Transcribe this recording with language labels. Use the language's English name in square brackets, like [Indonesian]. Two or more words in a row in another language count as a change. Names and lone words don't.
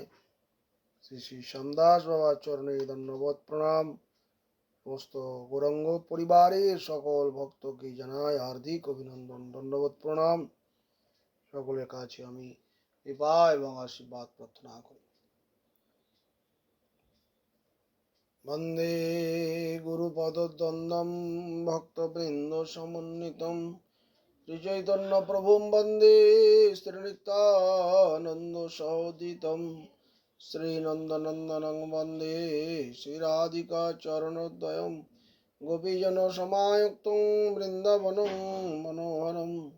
[Bangla] শ্রী শ্রী শ্যামদাস বাবার চরণে ধন্যবাদ প্রণাম। সমস্ত গৌরাঙ্গ পরিবারের সকল ভক্তকে জানাই হার্দিক অভিনন্দন, ধন্যবাদ প্রণাম। সকলের কাছে আমি কৃপা এবং আশীর্বাদ প্রার্থনা করি। [Sanskrit] বন্দে গুরুপদদ্বন্দ্বম ভক্তবৃন্দ সমন্বিতম শ্রীচৈতন্য প্রভুম বন্দে শ্রীনিত্যানন্দ সহোদিতম শ্রীনন্দনন্দনং বন্দে শ্রীরাধিকা চরণোদ্বয়ম গোপীজন সমায়ুক্তং বৃন্দাবনং মনোহরম